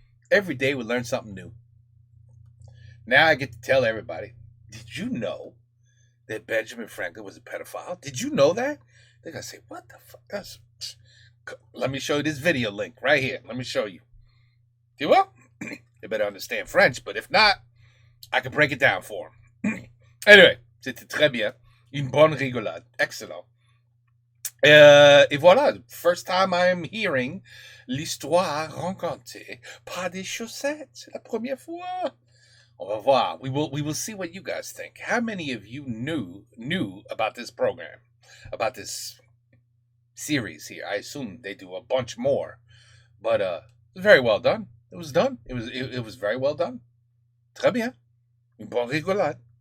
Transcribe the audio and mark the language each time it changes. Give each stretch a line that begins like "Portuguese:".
English: Every day we learn something new. Now I get to tell everybody, did you know that Benjamin Franklin was a pedophile? Did you know that? They're going to say, what the fuck? Let me show you this video link right here. Let me show you.
French: Tu vois?
English: You better understand French, but if not, I can break it down for him.
French: Anyway, c'était très bien. Une bonne rigolade. Excellent. Et voilà,
English: first time I'm hearing
French: l'histoire racontée par des chaussettes. C'est la première fois. On va voir.
English: We will see what you guys think. How many of you knew about this program, about this series here? I assume they do a bunch more, but it was very well done. It was done. It was very well done.
French: Très bien. Une bonne rigolade.